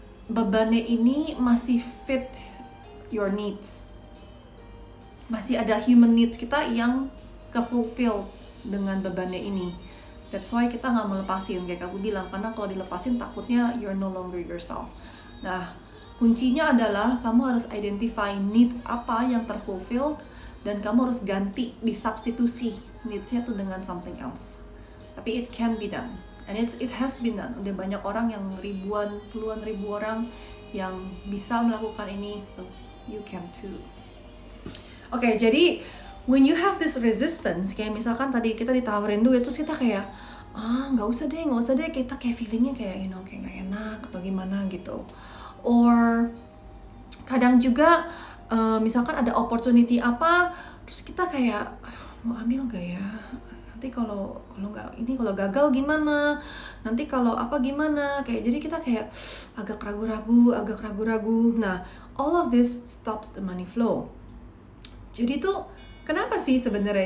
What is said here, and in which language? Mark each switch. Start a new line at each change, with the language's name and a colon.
Indonesian: bebannya ini masih
English: fit your needs,
Indonesian: masih ada human needs kita yang ke-fulfill dengan bebannya ini. That's why kita nggak melepasin, kayak aku bilang, karena kalau dilepasin takutnya
English: you're no longer yourself.
Indonesian: Nah, kuncinya adalah kamu harus identify needs apa yang terfulfilled, dan kamu harus ganti, disubstitusi needs-nya tuh dengan
English: something else. Tapi it can be done, and it has been done.
Indonesian: Udah banyak orang yang puluhan ribu orang yang bisa melakukan ini,
English: so you can too.
Indonesian: Oke, jadi
English: when you have this resistance,
Indonesian: kayak misalkan tadi kita ditawarin duit, terus kita kayak nggak usah deh, kita kayak feelingnya kayak kayak nggak enak atau gimana gitu. Or kadang juga misalkan ada opportunity apa, terus kita kayak mau ambil gak ya, nanti kalau gagal gimana, nanti kalau apa gimana, kayak jadi kita kayak agak ragu-ragu.
English: Nah, all of this stops the money flow.
Indonesian: Jadi tuh kenapa sih sebenarnya?